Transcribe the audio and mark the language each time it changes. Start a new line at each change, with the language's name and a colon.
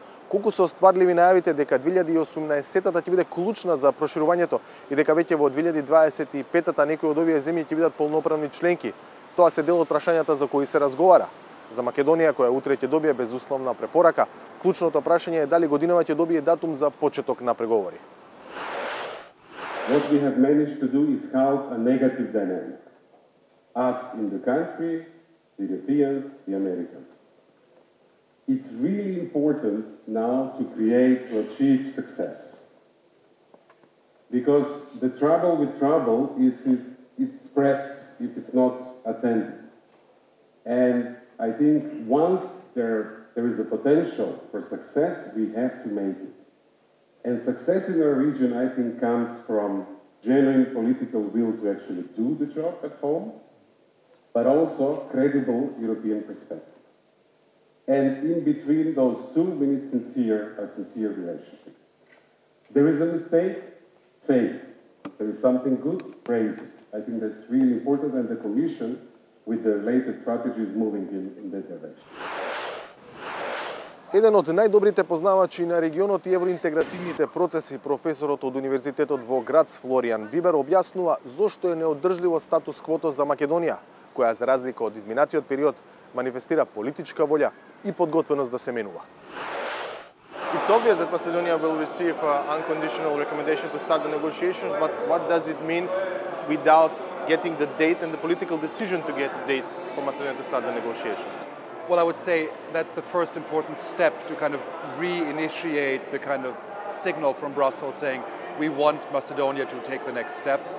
Macedonian: Колку се остварливи најавите дека 2018-та ќе биде клучна за проширувањето и дека веќе во 2025-та некои од овие земји ќе бидат полноправни членки, тоа се дел од прашањата за кои се разговара. За Македонија, која утре ќе добие безусловна препорака, клучното прашање е дали годинава ќе добие датум за почеток на преговори.
English: What we have managed to do is halt a negative dynamic. Us in the country, the Europeans, the Americans. It's really important now to create, to achieve success. Because the trouble with trouble is it spreads if it's not attended. And I think once there is a potential for success, we have to make it. And success in our region, I think, comes from genuine political will to actually do the job at home, but also credible European perspective. And in between those two, we need a sincere relationship. There is a mistake, say it. There is something good, praise it. I think that's really important, and the Commission, with the latest strategy, is moving in that direction.
Macedonian: Еден од најдобрите познавачи на регионот и евроинтегративните процеси, професорот од Универзитетот во Грац Флориан Бибер објаснува зошто е неодржливо статус квото за Македонија, која за разлика од изминатиот период манифестира политичка волја и подготвеност да се менува.
English: It's obvious that Macedonia will receive an unconditional recommendation to start the negotiations, but what does it mean without getting the date and the political decision to get the date for Macedonia to start the negotiations? Well, I would say that's the first important step to kind of reinitiate the kind of signal from Brussels saying we want Macedonia to take the next step.